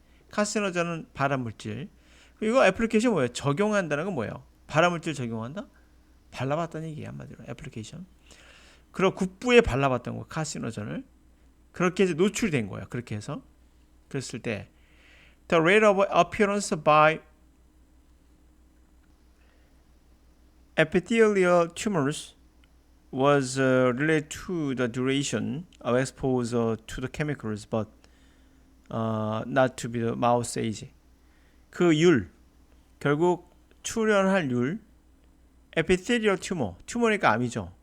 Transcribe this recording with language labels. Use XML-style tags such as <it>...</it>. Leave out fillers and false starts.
<ko>카시노전은 발암물질. 이거 애플리케이션 뭐예요? 적용한다는 건 뭐예요? 발암물질 적용한다? 발라봤다는 얘기예요. 한마디로 애플리케이션. 그리고 국부에 발라봤던 거 카시노전을 그렇게 해서 노출이 된 거예요. 그렇게 해서 그랬을 때</ko> <en>the rate of appearance by epithelial tumors was related to the duration of exposure to the chemicals, but not to be the mouse age.</en> <ko>그 결국 출현할 epithelial tumor니까 암이죠.</ko>